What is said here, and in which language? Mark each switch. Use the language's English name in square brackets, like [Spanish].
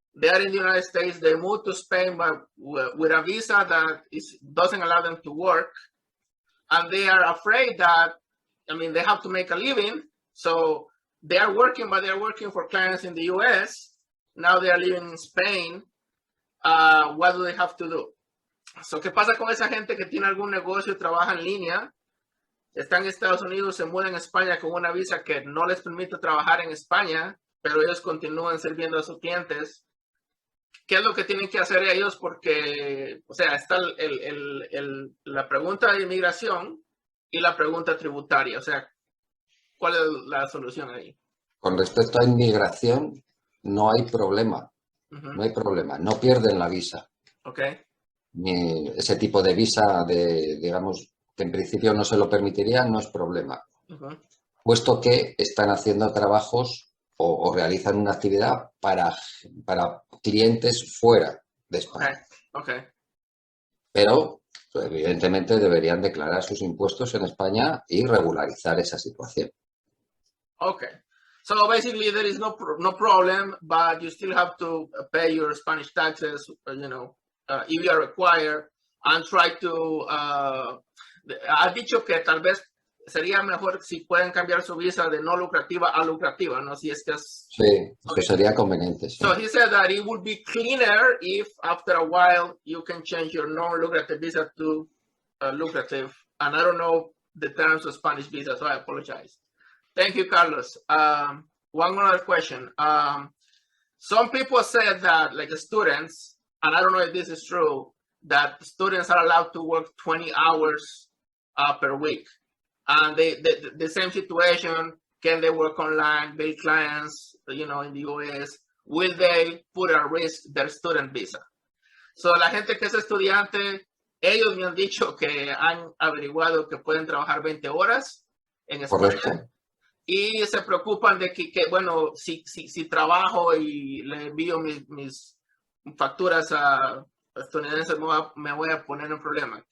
[English] They are in the United States, they move to Spain but with a visa that doesn't allow them to work, and they are afraid that, they have to make a living, so they are working, but they're working for clients in the US. Now they are living in Spain. What do they have to do? [Spanish] So, ¿qué pasa con esa gente que tiene algún negocio y trabaja en línea? Está en Estados Unidos, se mudan a España con una visa que no les permite trabajar en España, pero ellos continúan sirviendo a sus clientes. ¿Qué es lo que tienen que hacer ellos? Porque, o sea, está la pregunta de inmigración y la pregunta tributaria. O sea, ¿cuál es la solución ahí? Con respecto a inmigración, no hay problema. No hay problema. No pierden la visa. [English] Okay. [Spanish] Ni ese tipo de visa digamos, que en principio no se lo permitiría, no es problema. Puesto que están haciendo trabajos o realizan una actividad para clientes fuera de España. [English] Okay. [Spanish] Pero, pues, evidentemente, deberían declarar sus impuestos en España y regularizar esa situación. [English] Okay. So basically, there is no problem, but you still have to pay your Spanish taxes, if you are required, and try to. [Spanish] Ha dicho que tal vez sería mejor si pueden cambiar su visa de no lucrativa a lucrativa, ¿no? Si es que es. Sí, eso sería conveniente. Sí. [English] So he said that it would be cleaner if after a while you can change your non-lucrative visa to lucrative. And I don't know the terms of Spanish visa, so I apologize. Thank you, Carlos. One other question. Some people said that, like students, and I don't know if this is true, that students are allowed to work 20 hours per week. And the same situation, can they work online, bill clients, in the US? Will they put at risk their student visa? [Spanish] So la gente que es estudiante, ellos me han dicho que han averiguado que pueden trabajar 20 horas en España. Correcto. Y se preocupan de que bueno, si trabajo y le envío mis facturas a estadounidenses, me voy a poner en problema.